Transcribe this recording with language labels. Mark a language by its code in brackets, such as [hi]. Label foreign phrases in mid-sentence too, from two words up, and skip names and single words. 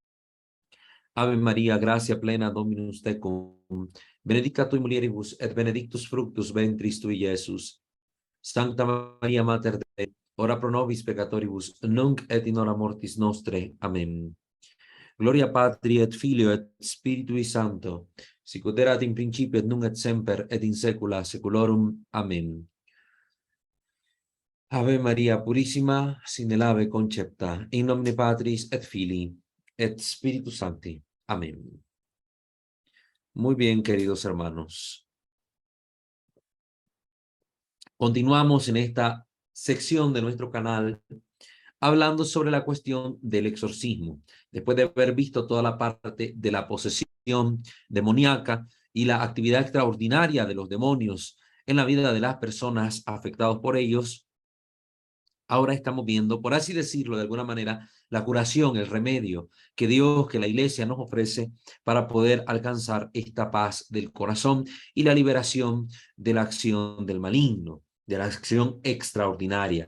[la] Ave María, gracia plena Dominus tecum, benedicta tui mulieribus, et benedictus fructus ventris tui, Iesus. Sancta Maria Mater Dei, ora pro nobis peccatoribus, nunc et in hora mortis nostre. Amén. Gloria Patri et Filio et Spiritui Sancto, sicut erat in principio et nunc et semper et in saecula saeculorum. Amén. Ave María Purísima, sin el ave concepta, in nomine Patris et Filii et Spiritus Sancti. Amén. [es] Muy bien, queridos hermanos. Continuamos en esta sección de nuestro canal hablando sobre la cuestión del exorcismo. Después de haber visto toda la parte de la posesión demoníaca y la actividad extraordinaria de los demonios en la vida de las personas afectadas por ellos, ahora estamos viendo, por así decirlo de alguna manera, la curación, el remedio que Dios, que la Iglesia nos ofrece para poder alcanzar esta paz del corazón y la liberación de la acción del maligno, de la acción extraordinaria.